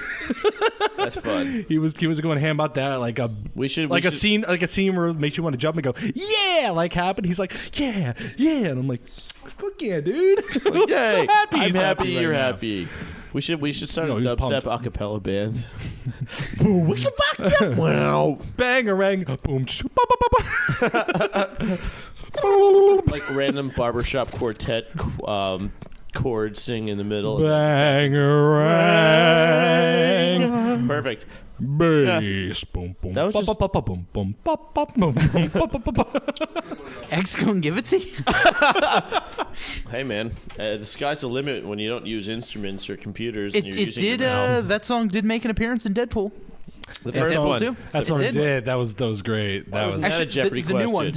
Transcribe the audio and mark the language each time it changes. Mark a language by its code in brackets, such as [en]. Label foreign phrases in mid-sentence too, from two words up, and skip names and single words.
[en] that's fun. He was going ham about that, like a scene where it makes you want to jump and go, "Yeah!" Like happened. He's like, "Yeah, yeah," and I'm like, "Fuck yeah, dude!" I'm Yay. so happy. I'm He's happy right you're now. happy. We should start No, a he's dubstep pumped. acapella band. Wow. Bang-a-rang, boom, shoop, ba, ba, ba, ba. Like random barbershop quartet chords sing in the middle. Bang-a-rang. Perfect. Bass. Boom, boom. That was Ba, just- ba, ba, boom, boom, ba, ba, boom, boom, ba, ba, ba, ba. X gonna give it to you? Hey man, the sky's the limit when you don't use instruments or computers. And It you're using did. your mouth. That song did make an appearance in Deadpool. The Yeah, first Deadpool one. too. That's It what it did. did. That was great. That was wasn't that a Actually, Jeopardy the new one